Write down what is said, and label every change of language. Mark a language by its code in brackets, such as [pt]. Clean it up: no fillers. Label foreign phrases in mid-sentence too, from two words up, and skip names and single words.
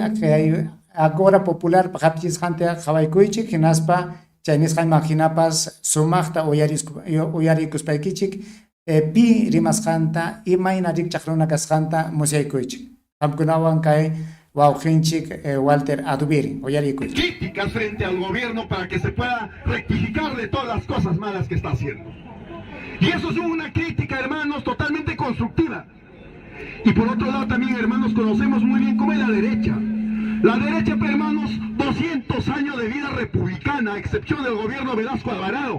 [qu] kay Agora Popular hapichisqanta qawaykuychik hinaspa chay nisqayman hinapas sumaqta uyarikuspaykichik pi rimasqanta imayna rikchaq runa kasqanta musyaykuychik. Qamkunawan kay wawqinchik Walter Adubiri uyarikuychik. [es] Críticas frente al gobierno para que se pueda rectificar de todas las cosas malas que está haciendo. Y eso es una crítica, hermanos, totalmente constructiva. Y por otro lado también, hermanos, conocemos muy bien cómo es la derecha. La derecha, hermanos, 200 años de vida republicana, a excepción del gobierno Velasco Alvarado.